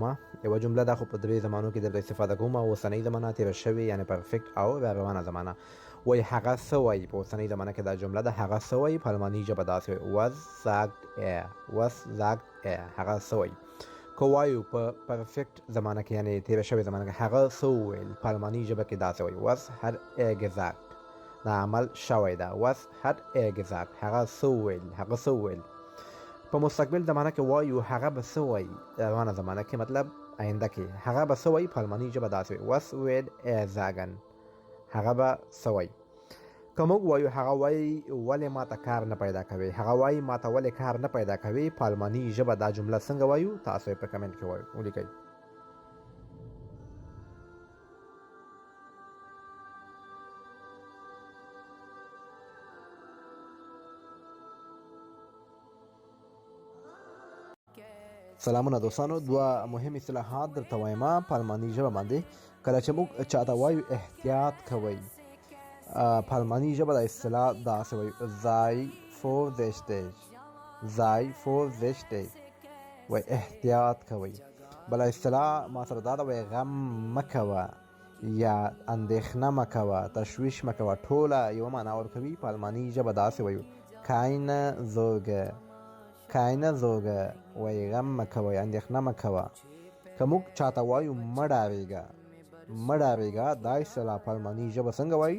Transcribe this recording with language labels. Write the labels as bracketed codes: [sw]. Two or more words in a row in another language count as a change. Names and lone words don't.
[ps] یوه جمله دا خو په درې زمانو کې درته استفاده کوم: اوسنۍ زمانه، تېره شوې یعنې پرفیکټ، او را روانه زمانه. وایي هغه څه وایي. په اوسنۍ زمانه کې دا جمله ده هغه څه وایي. په الماني ژبه داسې وایي: [de] Was sagt er. Was sagt er. [ps] هغه څه وایي. که وایو په پرفیکټ زمانه کې یعنې تېره شوې زمانه کې هغه څه وویل، په الماني ژبه کې داسې وایي: [de] Was hat er gesagt. [ps] دا عمل شوی ده. [de] Was hat er gesagt. [ps] هغه څه وویل، هغه څه وویل. په مستقبل زمانه کې وایو هغه به څه وایي. روانه زمانه کې مطلب آینده کې هغه به څه وایي. په الماني ژبه داسې وایي: [de] Was wird er sagen. [ps] هغه به څه وایي. که موږ وایو هغه وایي ولې ماته کار نه پیدا کوي، هغه وایي ماته ولې کار نه پیدا کوي، په الماني ژبه دا جمله څنګه وایو؟ تاسو یې په کمنټ کې ولیکئ. سلامونه دوستانو، دوه مهم اصطلاحات درته وایم په الماني ژبه باندې. کله چې موږ چاته وایو احتیاط کوئ، په الماني ژبه د اصطلاح داسې وایو: [de] Sei vorsichtig. Sei vorsichtig. [ps] وایي احتیاط کوئ. بله اصطلاح ما سره دا ده، وایي غم مه کوه یا اندېښنه مه کوه، تشویش مه کوه. ټوله یوه معنا ورکوي. په الماني ژبه داسې وایو: [de] Keine Sorge. Keine Sorge. [ps] وایي غم مه کوئ، اندېښنه مه کوه. که موږ چاته وایو مه ډارېږه، مه ډارېږه، دا اصطلاح په الماني ژبه څنګه وایي؟